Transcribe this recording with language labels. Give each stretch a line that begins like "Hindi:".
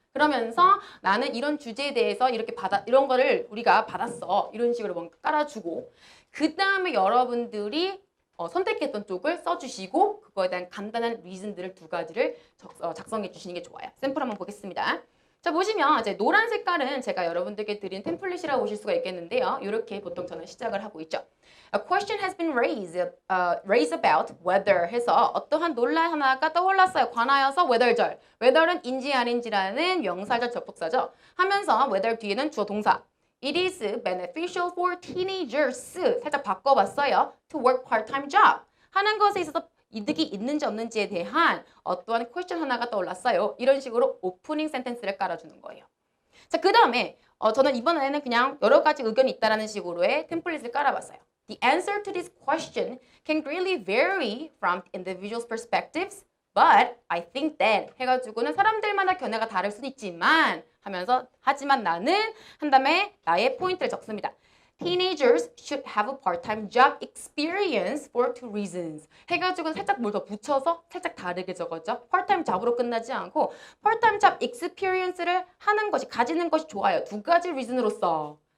Korean: 그러면서 나는 이런 주제에 대해서 이런 거를 우리가 받았어 이런 식으로 뭔가 깔아주고 그 다음에 여러분들이 선택했던 쪽을 써주시고 그거에 대한 간단한 리즌들을 두 가지를 작성해 주시는 게 좋아요. 샘플 한번 보겠습니다. 자, 보시면 이제 노란 색깔은 제가 여러분들께 드린 템플릿이라고 보실 수가 있겠는데요. 이렇게 보통 저는 시작을 하고 있죠.
English: A question has been raised about whether
Korean: 해서 어떠한 논란 하나가 떠올랐어요. 관하여서 whether절. whether는 인지 아닌지라는 명사절 접속사죠. 하면서 whether 뒤에는 주어 동사.
English: It is beneficial for teenagers.
Korean: 살짝 바꿔봤어요.
English: To work part-time job.
Korean: 하는 것에 있어서 이득이 있는지 없는지에 대한 어떠한 퀘스천 하나가 떠올랐어요. 이런 식으로 오프닝 센텐스를 깔아주는 거예요. 자, 그 다음에 저는 이번에는 그냥 여러 가지 의견이 있다라는 식으로의 템플릿을 깔아봤어요.
English: The answer to this question can really vary from individuals' perspectives, but I think that
Korean: 해가지고는 사람들마다 견해가 다를 수는 있지만 하면서 하지만 나는 한 다음에 나의 포인트를 적습니다.
English: Teenagers should have a part-time job experience for two reasons.
Korean: 해가지고 살짝 뭘 더 붙여서 살짝 다르게 적었죠. part-time job으로 끝나지 않고 part-time job experience를 하는 것이, 가지는 것이 좋아요. 두 가지 reason으로서.